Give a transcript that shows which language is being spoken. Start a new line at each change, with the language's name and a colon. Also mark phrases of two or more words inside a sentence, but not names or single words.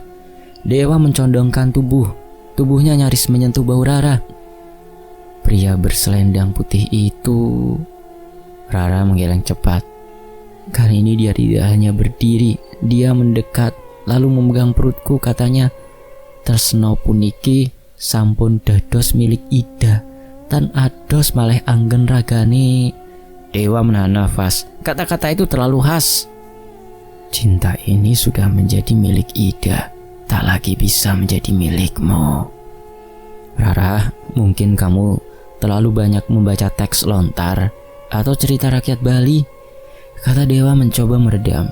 Indonesian: Dewa mencondongkan tubuhnya nyaris menyentuh bahu Rara. "Pria berselendang putih itu..." Rara menggeleng cepat. Kali ini dia tidak hanya berdiri, dia mendekat, lalu memegang perutku, katanya,
Balinese: "Tresno puniki sampun dados milik Ida, tan ados malih anggen ragane."
Indonesian: Dewa menahan nafas. Kata-kata itu terlalu khas. "Cinta ini sudah menjadi milik Ida, tak lagi bisa menjadi milikmu." "Rara, mungkin kamu terlalu banyak membaca teks lontar atau cerita rakyat Bali," kata Dewa mencoba meredam.